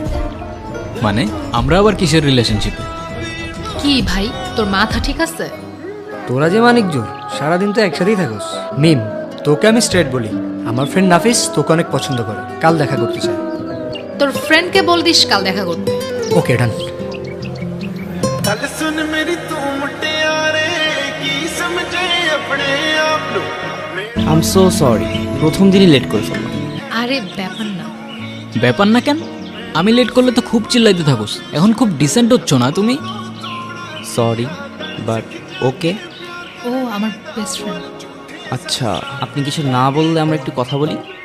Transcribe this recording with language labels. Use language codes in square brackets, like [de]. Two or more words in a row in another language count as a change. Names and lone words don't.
[bn] মানে আমরা আবার কিসের রিলেশনশিপে? কি ভাই তোর মাথা ঠিক আছে? তোরা যে মানিক জোর সারাদিন তো একসাথেই থাকোস। মিম, তোকে আমি স্ট্রেট বলি, আমার ফ্রেন্ড নাফিস তোকে অনেক পছন্দ করে, কাল দেখা করতে চায়। তোর ফ্রেন্ডকে বল দিস কাল দেখা করতে। [en] okay done. [pa] ਗੱਲ ਸੁਣ ਮੇਰੀ ਤੂੰ ਮੁਟਿਆਰੇ ਕੀ ਸਮਝੇ ਆਪਣੇ ਆਪ ਨੂੰ [en] I am so sorry, [bn] প্রথম দিনই লেট করে ফেললাম। আরে ব্যাপার না। ব্যাপার না কেন? আমি লেট করলে তো খুব চিল্লাইতে থাকোস, এখন খুব ডিসেন্ট হচ্ছ না তুমি? [en] sorry but okay. [bn] ও আমার বেস্ট ফ্রেন্ড। আচ্ছা আপনি কিছু না বললে আমরা একটু কথা বলি।